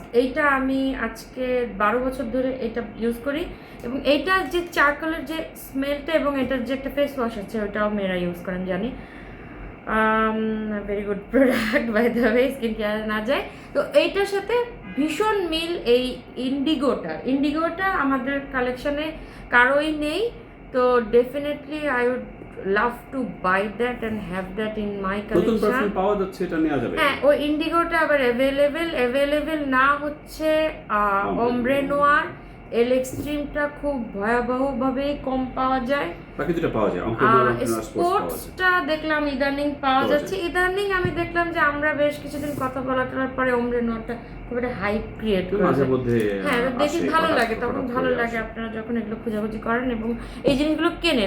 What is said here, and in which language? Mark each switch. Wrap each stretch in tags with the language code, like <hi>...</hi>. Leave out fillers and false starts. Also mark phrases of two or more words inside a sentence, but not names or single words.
<bn>এইটা আমি আজকে 12 বছর ধরে এটা ইউজ করি, এবং এইটার যে চারকোলের যে স্মেলটা এবং এটার যে একটা</bn> <en>face wash</en> <bn>আছে ওটাও মেয়েরা ইউজ করেন জানি।</bn> <en>very good product by the way, skin care</en> <bn>না যায়। তো এইটার সাথে ভীষণ মিল এই ইন্ডিগোটা আমাদের কালেকশনে কারোই নেই, তো ডেফিনেটলি</bn> <en>I would love to buy that and have that in my collection.</en> <bn>নতুন পারফিউম পাওয়া যাচ্ছে, এটা নেওয়া যাবে। হ্যাঁ, ওই ইন্ডিগোটা আবার অ্যাভেলেবেল না হচ্ছে</bn> <fr>ombre noir,</fr> <bn>এল এক্সট্রিমটা খুব ভয়াবহভাবেই কম পাওয়া যায়। বাকি দুটো পাওয়া যায়, অঙ্কনোয়ার স্পোর্টস পাওয়া যায়। স্পোর্টসটা দেখলাম ইদানিং পাওয়া যাচ্ছে। ইদানিং আমি দেখলাম যে আমরা বেশ কিছুদিন কথা বলার পরে ওমরে নোটটা খুব একটা</bn> <en>hype create</en> <bn>করে মাঝে মধ্যে হ্যাঁ দেখি ভালো লাগে, তখন ভালো লাগে আপনারা যখন এগুলো খোঁজাখুঁজি করেন এবং এই জিনিসগুলো কেনেন।</bn>